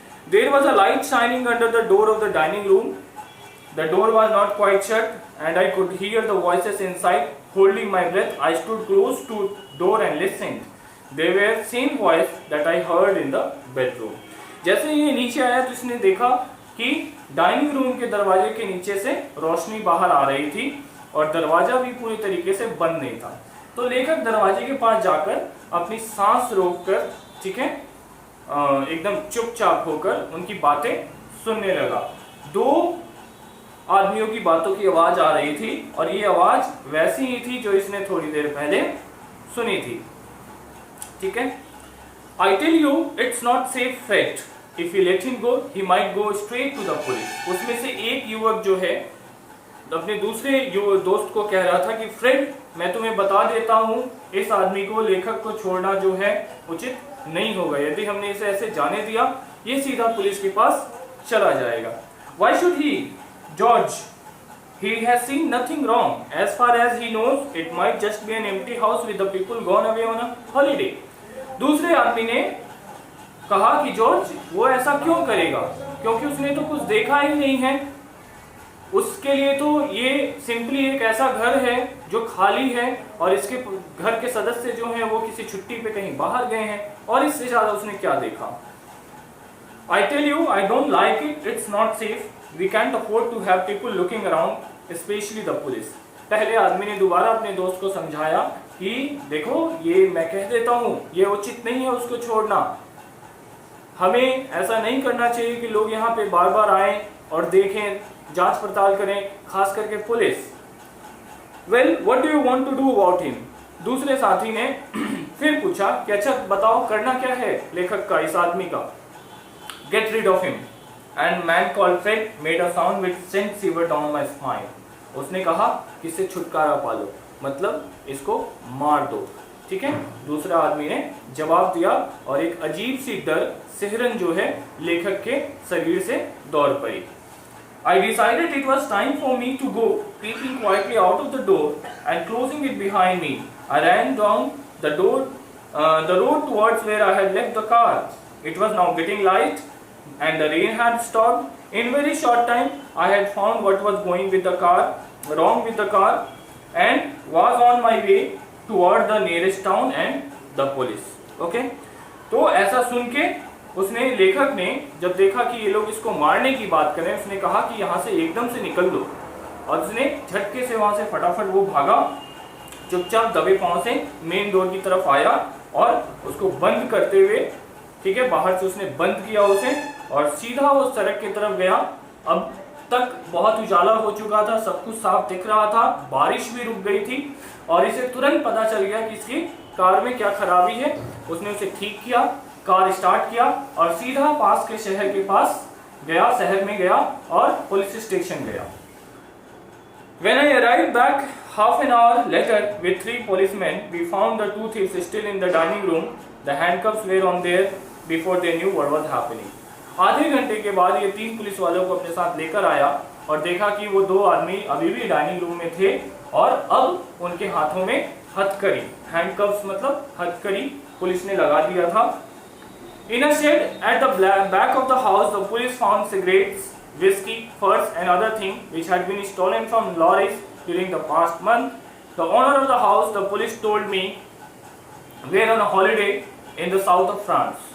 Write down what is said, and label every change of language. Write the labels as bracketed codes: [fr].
[en] There was a light shining under the door of the dining room. The door was not quite shut, and I could hear the voices inside. Holding my breath, I stood close to door and listened. They were same voice that I heard in the bedroom. [hi] जैसे ये नीचे आया तो इसने देखा कि dining room के दरवाजे के नीचे से रोशनी बाहर आ रही थी और दरवाजा भी पूरी तरीके से बंद नहीं था। तो लेखक दरवाजे के पास जाकर अपनी सांस रोककर, ठीक है, एकदम चुपचाप होकर उनकी बातें सुनने लगा। दो आदमियों की बातों की आवाज आ रही थी और ये आवाज वैसी ही थी जो इसने थोड़ी देर पहले सुनी थी। ठीक है, [en] I tell you, it's not safe, Fred. If you let him go, he might go straight to the police. [hi] उसमें से एक युवक जो है अपने दूसरे दोस्त को कह रहा था कि फ्रेड, मैं तुम्हें बता देता हूँ, इस आदमी को, लेखक को छोड़ना जो है उचित नहीं होगा। यदि हमने इसे ऐसे जाने दिया, ये सीधा पुलिस के पास चला जाएगा। [en] Why should he? George, he has seen nothing wrong. As far as he knows, it might just be an empty house with the people gone away on a holiday. [hi] दूसरे आदमी ने कहा कि जॉर्ज वो ऐसा क्यों करेगा, क्योंकि उसने तो कुछ देखा ही नहीं है। उसके लिए तो ये सिंपली एक ऐसा घर है जो खाली है और इसके घर के सदस्य जो हैं वो किसी छुट्टी पे कहीं बाहर गए हैं, और इससे ज्यादा उसने क्या देखा। [en] I tell you, I don't like it. It's not safe. We can't afford to have people looking around, especially the police. [hi] पहले आदमी ने दोबारा अपने दोस्त को समझाया कि देखो ये मैं कह देता हूँ, ये उचित नहीं है उसको छोड़ना। हमें ऐसा नहीं करना चाहिए कि लोग यहाँ पे बार बार आएं और देखें, जांच पड़ताल करें, खास करके police. [en] Well, what do you want to do about him? [hi] दूसरे साथी ने फिर पूछा कि अच्छा बताओ करना क्या है लेखक का, इस आदमी का। [en] Get rid of him. And man called Fred made a sound which sent shiver down my spine. [hi] उसने कहा कि इससे छुटकारा पालो, मतलब इसको मार दो। ठीक है, दूसरा आदमी ने जवाब दिया और एक अजीब सी डर सिहरन जो है लेखक के शरीर से दौड़ पड़ी। [en] I decided it was time for me to go, peeping quietly out of the door and closing it behind me. I ran down the road towards where I had left the car. It was now getting light and the rain had stopped. In very short time, I had found what was wrong with the car, and was on my way toward the nearest town and the police. Okay? [hi] तो ऐसा सुन के उसने, लेखक ने जब देखा कि ये लोग इसको मारने की बात करें, उसने कहा कि यहाँ से एकदम से निकल दो, और उसने झटके से वहां से फटाफट वो भागा, चुपचाप दबे पांव से मेन डोर की तरफ आया और उसको बंद करते हुए, ठीक है, बाहर से उसने बंद किया उसे और सीधा वो सड़क की तरफ गया। अब तक बहुत उजाला हो चुका था, सब कुछ साफ दिख रहा था, बारिश भी रुक गई थी और इसे तुरंत पता चल गया कि इसकी कार में क्या खराबी है। उसने उसे ठीक किया, कार स्टार्ट किया और सीधा पास के शहर के पास गया, शहर में गया और पुलिस स्टेशन गया। [en] When I arrived back half an hour later with 3 policemen, we found the 2 thieves still in the dining room. The handcuffs were on there before they knew what was happening. [hi] आधे घंटे के बाद ये 3 police वालों को अपने साथ लेकर आया और देखा कि वो 2 आदमी अभी भी डाइनिंग रूम में थे और अब उनके हाथों में हथकड़ी, हैंडकफ्स मतलब हथकड़ी पुलिस ने लगा दिया था। [en] In a shed at the back of the house, the police found cigarettes, whiskey, furs and other things which had been stolen from lorries during the past month. The owner of the house, the police told me, were on a holiday in the south of France.